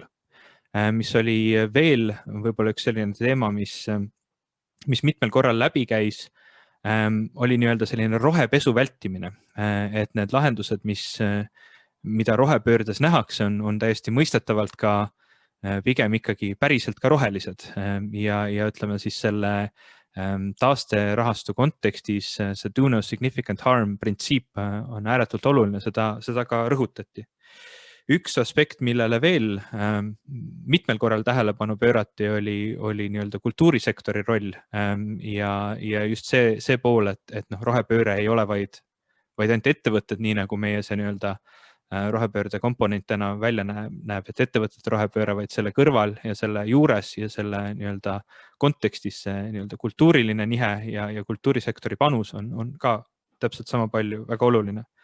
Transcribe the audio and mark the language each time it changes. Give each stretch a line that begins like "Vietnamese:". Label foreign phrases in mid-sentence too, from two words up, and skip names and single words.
Estonian: Mis oli veel võib-olla üks selline teema, mis mitmel korral läbi käis, oli selline rohepesu vältimine, et need lahendused, mida rohepöördes nähakse, on täiesti mõistetavalt ka pigem ikkagi päriselt ka rohelised ja ütleme siis selle taasterahastu kontekstis see
English: do no significant harm
Estonian: printsiip on ääretult oluline, seda ka rõhutati. Üks aspekt, millele veel mitmel korral tähelepanu pöörati, oli kultuurisektori roll ja just see pool, et rohepööre ei ole vaid ainult ettevõtted, nii nagu meie see rohepöörde komponentena välja näeb, et ettevõtete rohepööre, vaid selle kõrval ja selle juures ja selle kontekstis see kultuuriline nihe ja kultuurisektori panus on ka täpselt sama palju väga oluline.